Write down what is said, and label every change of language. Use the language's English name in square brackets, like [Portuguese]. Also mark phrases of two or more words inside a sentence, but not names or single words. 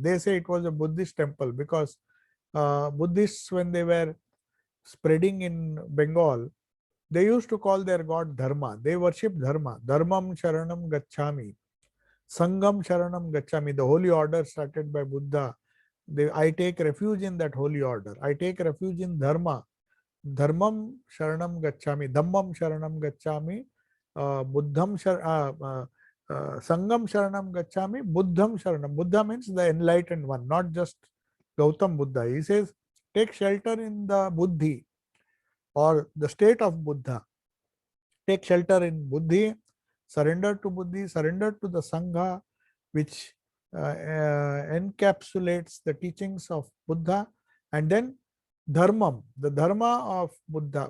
[English] They say it was a Buddhist temple because Buddhists, when they were spreading in Bengal, they used to call their god Dharma. They worship Dharma. [Pali] Dharmam Sharanam Gacchami. Sangam Sharanam Gacchami. [English] The holy order started by Buddha. I take refuge in that holy order. I take refuge in Dharma. [Pali] Dharmam Sharanam Gacchami. Dhammam Sharanam Gacchami. Sangam Sharanam Gacchami. Buddham Sharanam. [English] Buddha means the enlightened one, not just Gautam Buddha. He says, take shelter in the Buddhi or the state of Buddha. Take shelter in Buddhi, surrender to Buddhi, surrender to the Sangha, which encapsulates the teachings of Buddha, and then Dharmam, the Dharma of Buddha.